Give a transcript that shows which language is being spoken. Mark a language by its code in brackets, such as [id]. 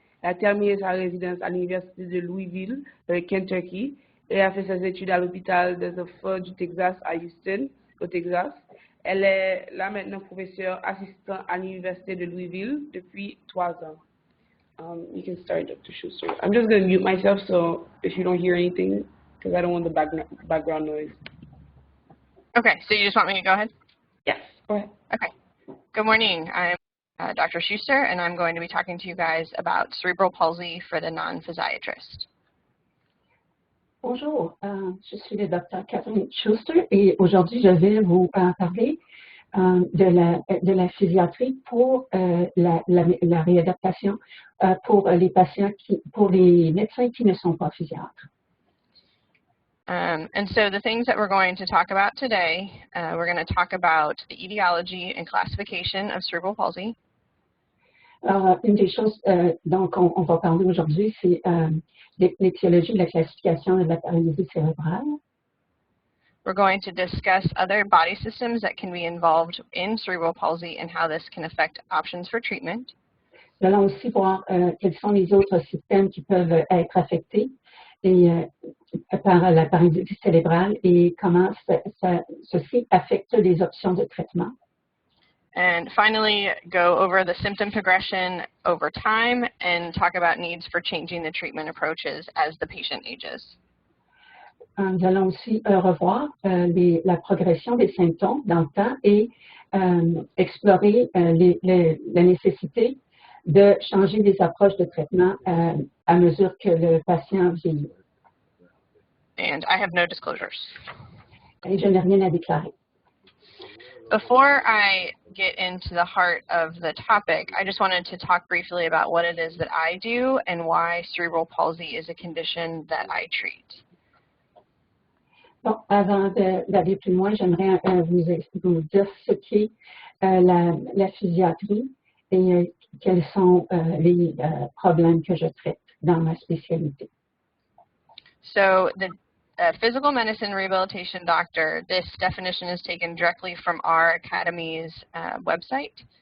[fr] Elle a terminé sa résidence à l'université de Louisville, Kentucky, et a fait ses études à l'hôpital des enfants du Texas à Houston, au Texas. Elle est là maintenant professeure assistante à l'université de Louisville depuis 3 ans. [en] You can start, Dr. Schuster. I'm just going to mute myself, so if you don't hear anything, because I don't want the background noise. Okay, so you just want me to go ahead? Yes, go ahead. Okay. Good morning. I'm Dr. Schuster, and I'm going to be talking to you guys about cerebral palsy for the non-physiatrist. [fr] Bonjour, je suis le Dr. Catherine Schuster et aujourd'hui je vais vous parler de la physiatrie pour la réadaptation pour les patients pour les médecins qui ne sont pas physiatres. [en] And so the things that we're going to talk about today, we're going to talk about the etiology and classification of cerebral palsy. [fr] Une des choses dont on va parler aujourd'hui, c'est l'étiologie de la classification de la paralysie cérébrale. [en] We're going to discuss other body systems that can be involved in cerebral palsy and how this can affect options for treatment. [fr] Nous allons aussi voir quels sont les autres systèmes qui peuvent être affectés par la paralysie cérébrale et comment ceci affecte les options de traitement. [en] And finally, go over the symptom progression over time and talk about needs for changing the treatment approaches as the patient ages. [fr] Nous allons aussi revoir la progression des symptômes dans le temps et explorer la nécessité de changer les approches de traitement à mesure que le patient vieillit. [en] And I have no disclosures. [fr] Et je n'ai rien à déclarer. [en] Before I get into the heart of the topic, I just wanted to talk briefly about what it is that I do and why cerebral palsy is a condition that I treat. [fr] Bon, avant d'aller plus loin, j'aimerais vous dire ce qu'est la physiatrie et quels sont les problèmes que je traite dans ma spécialité. [en] So the physical medicine rehabilitation doctor, this definition is taken directly from our academy's website.